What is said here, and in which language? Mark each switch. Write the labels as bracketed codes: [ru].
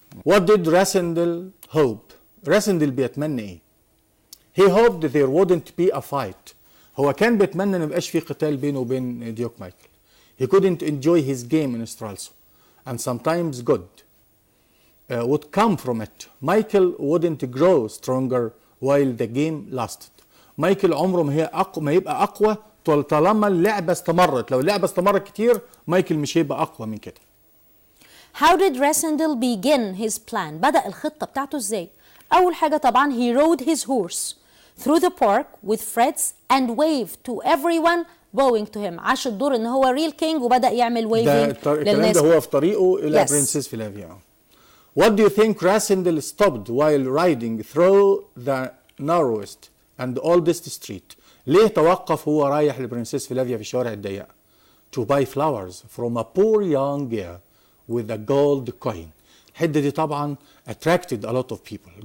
[en] What did Rassendel hope؟ [ar] راسندل بيتمنى ايه؟ [en] He hoped there wouldn't be a fight. [ar] هو كان بيتمنى ان ما يبقاش في قتال بينه وبين ديوك مايكل. [en] He couldn't enjoy his game in Stralsund, and sometimes good would come from it. Michael wouldn't grow stronger while the game lasted. [ar] مايكل عمره ما يبقى أقوى طالما اللعبة استمرت. لو اللعبة استمرت كتير مايكل مش هيبقى أقوى من كده. [en] How did Rassendyll begin his plan؟ [ar] بدأ الخطة بتاعته ازاي؟ أول حاجة طبعا [en] he rode his horse through the park with frets and waved to everyone bowing to him. [ar] عاش الدور ان هو [en] real king [ar] وبدأ يعمل waving الكلام ده هو في طريقه إلى برنسيس فيلافيا. [en] What do you think Rassendyll stopped while riding through the narrowest and oldest street? [ar] ليه توقف هو رايح لبرنسيس فيلافيا في الشوارع الضيقة؟ [en] To buy flowers from a poor young girl with a gold coin. [ar] الحتة دي طبعا [en] attracted a lot of people.